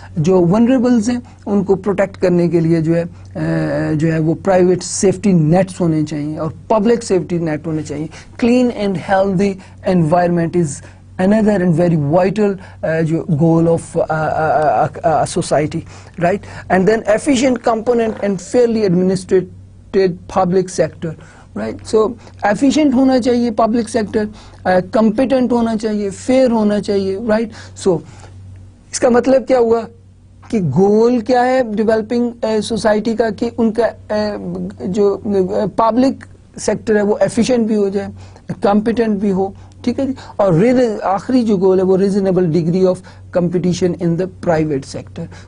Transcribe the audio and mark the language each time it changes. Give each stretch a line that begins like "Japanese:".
Hindi: जो vulnerables हैं उनको protect करने के लिए जो है वो private safety nets होने चाहिए और public safety net होने चाहिए.
English: Clean and healthy environment is another and very vital goal of a society, right? And then efficient component and fairly administrated public sector, right?
Hindi: So efficient होना चाहिए public sector, competent होना चाहिए, fair होना चाहिए, right? So इसका मतलब क्या हुआ कि गोल क्या है डेवलपिंग सोसाइटी का कि उनका जो पब्लिक सेक्टर है वो एफिशिएंट भी हो जाए, कॉम्पिटेंट भी हो, ठीक है जी. और आखिरी जो गोल है वो reasonable degree of competition in the private sector.